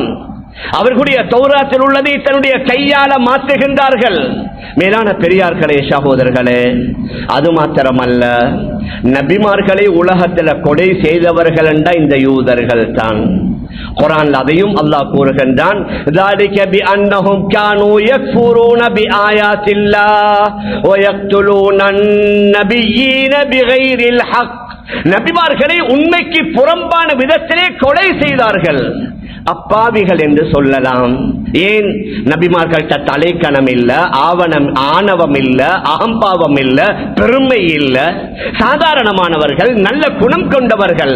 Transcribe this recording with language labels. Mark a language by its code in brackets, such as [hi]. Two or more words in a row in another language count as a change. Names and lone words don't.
[ta] அவர்களுடைய தௌராத்தில் உள்ளதை தன்னுடைய கையால மாற்றுகின்றார்கள். மேலான பெரியார்களே, சகோதரர்களே, அது மாத்திரமல்ல, நபிமார்களை உலகத்தில் கொலை செய்தவர்கள் என்ற இந்த யூதர்கள் தான். குர்ஆன் அதையும் அல்லாஹ் கூறுகின்றான். [ar] ذَلِكَ بِأَنَّهُمْ كَانُوا يَكْفُرُونَ بِآيَاتِ اللَّهِ وَيَقْتُلُونَ النَّبِيِّينَ بِغَيْرِ الْحَقِّ, [ta] நபிமார்களை உண்மைக்கு புறம்பான விதத்திலே கொலை செய்தார்கள். அப்பாவிகள் என்று சொல்லலாம். ஏன்? நபிமார்கள்ட்ட தலைக்கணம் இல்ல, ஆணவம் இல்ல, அகம்பாவம் இல்ல, பெருமை இல்ல, சாதாரணமானவர்கள், நல்ல குணம் கொண்டவர்கள்.